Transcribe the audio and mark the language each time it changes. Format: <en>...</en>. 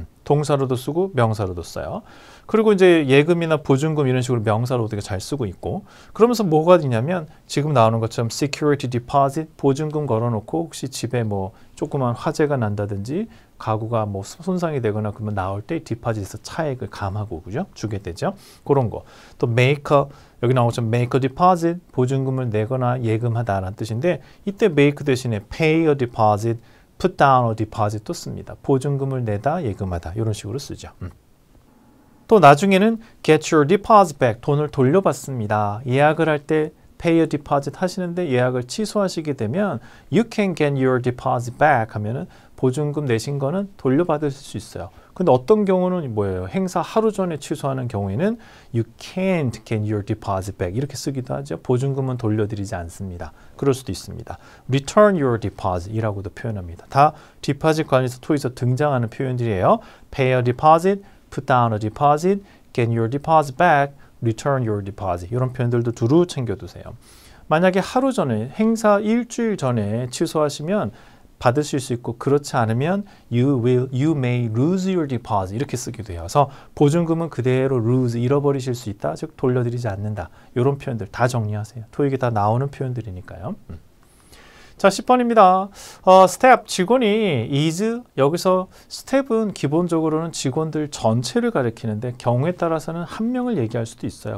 <ko>동사로도 쓰고 명사로도 써요. 그리고 이제 예금이나 보증금 이런 식으로 명사로 되게 잘 쓰고 있고 그러면서 뭐가 있냐면 지금 나오는 것처럼 security deposit, 보증금 걸어놓고 혹시 집에 뭐 조그만 화재가 난다든지 가구가 뭐 손상이 되거나 그러면 나올 때 디파짓에서 차액을 감하고 그죠? 주게 되죠. 그런 거. 또 make a, 여기 나온 것처럼</ko> <en>make a deposit,</en> <ko>보증금을 내거나 예금하다라는 뜻인데 이때 make 대신에</ko> <en>pay a deposit, put down a deposit</en> <ko>도 씁니다. 보증금을 내다, 예금하다 이런 식으로 쓰죠. 또 나중에는</ko> <en>get your deposit back,</en> <ko>돈을 돌려받습니다. 예약을 할 때</ko> <en>pay a deposit</en> <ko>하시는데 예약을 취소하시게 되면</ko> <en>you can get your deposit back</en> <ko>하면은 보증금 내신 거는 돌려받을 수 있어요. 근데 어떤 경우는 뭐예요? 행사 하루 전에 취소하는 경우에는</ko> <en>you can't get your deposit back</en> <ko>이렇게 쓰기도 하죠. 보증금은 돌려드리지 않습니다. 그럴 수도 있습니다.</ko> <en>return your deposit</en> <ko>이라고도 표현합니다. 다 디파짓 관련해서 토익에서 등장하는 표현들이에요.</ko> <en>pay a deposit, put down a deposit, get your deposit back, return your deposit</en> <ko>이런 표현들도 두루 챙겨두세요. 만약에 하루 전에 행사 일주일 전에 취소하시면 받으실 수 있고 그렇지 않으면</ko> <en>you may lose your deposit</en> <ko>이렇게 쓰기도 해요. 그래서 보증금은 그대로 lose 잃어버리실 수 있다. 즉 돌려드리지 않는다. 이런 표현들 다 정리하세요. 토익에 다 나오는 표현들이니까요. 자, 10번입니다. 스텝 직원이 is 여기서 스텝은 기본적으로는 직원들 전체를 가리키는데 경우에 따라서는 한 명을 얘기할 수도 있어요.</ko>